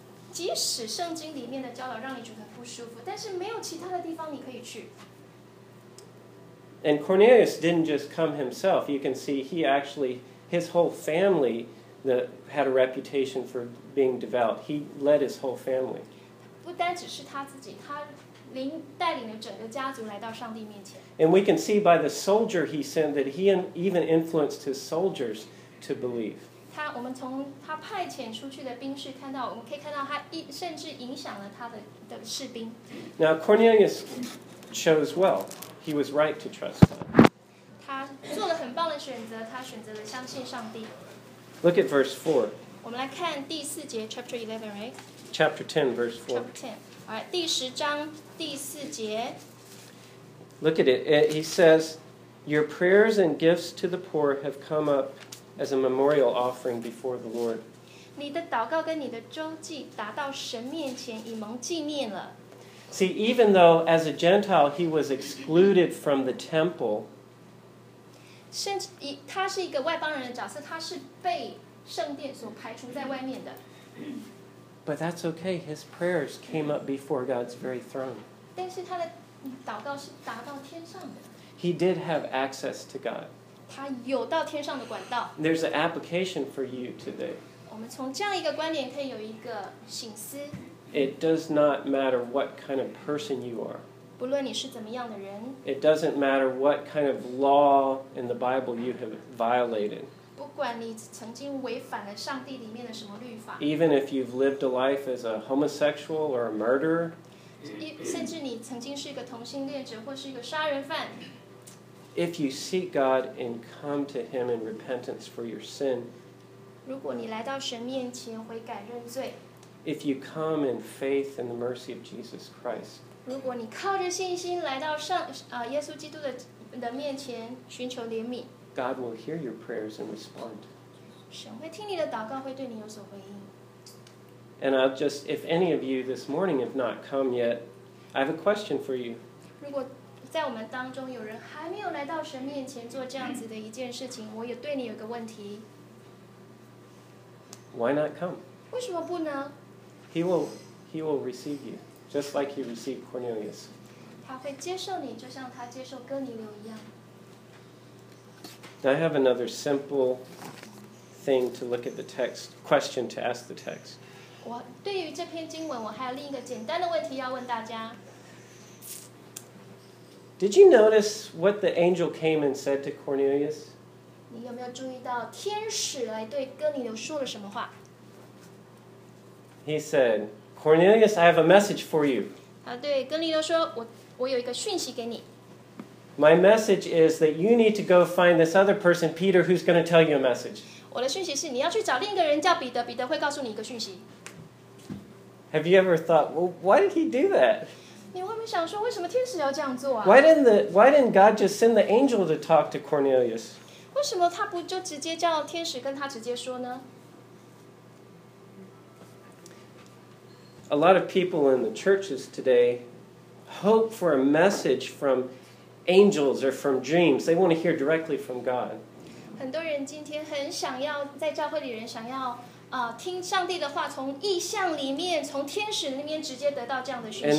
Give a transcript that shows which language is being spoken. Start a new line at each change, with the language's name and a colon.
Chinese: 即使圣经里面的教导让你觉得不舒服，但是没有其他的地方你可以去。
English: And Cornelius didn't just come himself. You can see he actually, his whole family had a reputation for being devout. He led his whole family.
Chinese: 不单只是他自己，他领带领了整个家族来到上帝面前。
English: And we can see by the soldier he sent that he even influenced his soldiers to believe.
Chinese: 他我们从他派遣出去的兵士看到，我们可以看到他甚至影响了他的士兵。
English: Now Cornelius chose well. He was right to trust God.
Chinese: 他做了很棒的选择，他选择了相信上帝。
English: Look at verse 4.
Chinese: 我们来看第四节 ，
English: chapter 11, right? Chapter 10, verse 4. Chapter 10. All right,
Chinese: 第十章第四节。
English: Look at it. He says, "Your prayers and gifts to the poor have come up as a memorial offering before the Lord."
Chinese: 你的祷告跟你的周祭达到神面前，以蒙纪念了。
English: See, even though as a Gentile he was excluded from the temple.
Chinese: 甚至他是一个外邦人的角色，他是被圣殿所排除在外面的。
English: But that's okay. His prayers came up before God's very throne.
Chinese: 但是他的祷告是达到天上的。
English: He did have access to God.
Chinese: 他有到天上的管道。
English: There's an application for you today.
Chinese: 我们从这样一个观点可以有一个省思。
English: It does not matter what kind of person you are.
Chinese: 不论你是怎么样的人。
English: It doesn't matter what kind of law in the Bible you have violated.
Chinese: 不管你曾经违反了上帝里面的什么律法。
English: Even if you've lived a life as a homosexual or a murderer.
Chinese: 甚至你曾经是一个同性恋者或是一个杀人犯。
English: If you seek God and come to Him in repentance for your sin.
Chinese: 如果你来到神面前悔改认罪。
English: If you come in faith in the mercy of Jesus Christ,
Chinese: 如果你靠着信心来到上耶稣基督的面前寻求怜悯，
English: God will hear your prayers and respond.
Chinese: 神会听你的祷告，会对你有所回应。
English: And I'll just, if any of you this morning have not come yet, I have a question for you.
Chinese: 如果在我们当中有人还没有来到神面前做这样子的一件事情，我也对你有个问题。
English: Why not come?
Chinese: 为什么不呢?
English: He will receive you, just like he received Cornelius.
Chinese: 他会接受你，就像他接受哥尼流一样。
English: Now I have another simple thing to look at the text, question to ask the text.
Chinese: 我对于这篇经文，我还有另一个简单的问题要问大家。
English: Did you notice what the angel came and said to Cornelius?
Chinese: 你有没有注意到天使来对哥尼流说了什么话？
English: He said, Cornelius, I have a message for you.
Chinese: 他对哥尼流说，我有一个讯息给你。
English: My message is that you need to go find this other person, Peter, who's going to tell you a message.
Chinese: 我的讯息是你要去找另一个人叫彼得，彼得会告诉你一个讯息。
English: Have you ever thought, well, why did he do that?
Chinese: 你会不会想说，为什么天使要这样做啊？
English: Why didn't God just send the angel to talk to Cornelius?
Chinese: 为什么他不就直接叫天使跟他直接说呢？
English: A lot of people in the churches today hope for a message from angels or from dreams. They want to hear directly from God.
Chinese: 很多人今天很想要在教会里人想要听上帝的话，从异象里面，从天使那边直接得到这样的讯息。